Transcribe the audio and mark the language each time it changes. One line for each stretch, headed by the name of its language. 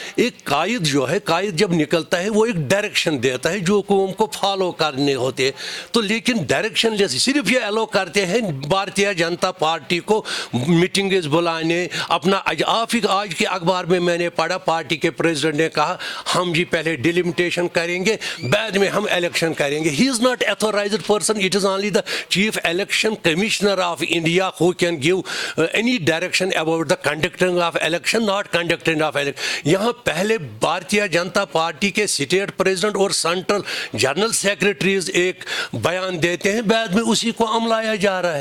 Hindi: एक कायद जो है, कायद जब निकलता है वो एक डायरेक्शन देता है जो कौम को फॉलो करने होते हैं। तो लेकिन डायरेक्शन लेस सिर्फ ये अलो करते हैं भारतीय जनता पार्टी को मीटिंग्स बुलाने अपना। आज के अखबार में मैंने पढ़ा, पार्टी के प्रेसिडेंट ने कहा हम जी पहले डिलिमिटेशन करेंगे, बाद में हम इलेक्शन करेंगे।
English: He is not authorized person, it is only the chief election commissioner of India who can give any direction about the conducting of election, not conducting of election।
Hindi: यहाँ पहले भारतीय जनता पार्टी के state president और central general secretaries एक बयान देते हैं, बाद में उसी को अमलाया जा रहा है।